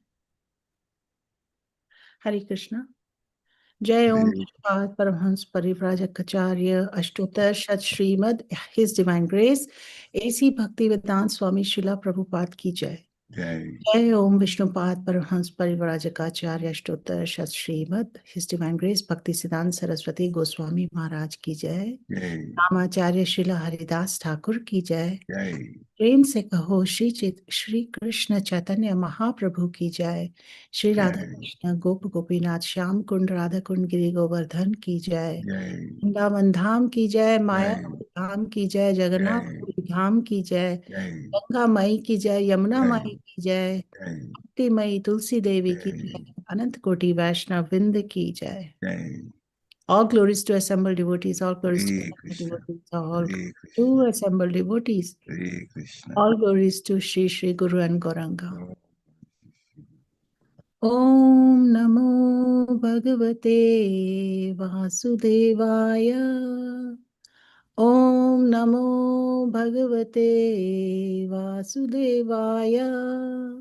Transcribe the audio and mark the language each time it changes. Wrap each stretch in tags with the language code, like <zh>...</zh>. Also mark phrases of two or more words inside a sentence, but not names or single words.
<en>Hare Krishna. Jai Om Prabhupada Paramhans Parivrajakacarya Ashtotar Shat Srimad His Divine Grace A.C. Bhaktivedanta Swami Srila Prabhupada</en> <hi>की जय.</hi> <en>Jai Om Vishnupad Paramhans Parivrajakacarya Ashtotar Shat Srimad His Divine Grace Bhaktisiddhanta Saraswati Goswami Maharaj</en> <hi>की जय.</hi> <en>Ramacharya Srila Haridas Thakur</en> <hi>की जय. प्रेम से कहो श्री कृष्ण चैतन्य महाप्रभु की जय. श्री राधा कृष्ण गोप गोपीनाथ श्याम कुंड राधा कुंड गिरि गोवर्धन की जय. वृंदावन धाम की जय. माया धाम की जय. जगन्नाथ धाम की जय. गंगा मई की जय. यमुना मई की जय. भक्ति मई तुलसी देवी की जय. अनंत कोटि वैष्णव वृंद की जय.</hi> <en>All glories to assembled devotees. All glories to Hare assembled Krishna. devotees. All Hare to Krishna. assembled devotees. Hare Krishna. All glories to Shri Guru and Gauranga. Om</en> <sa>ओम् नमो भगवते वासुदेवाय. ओम् नमो भगवते वासुदेवाय.</sa>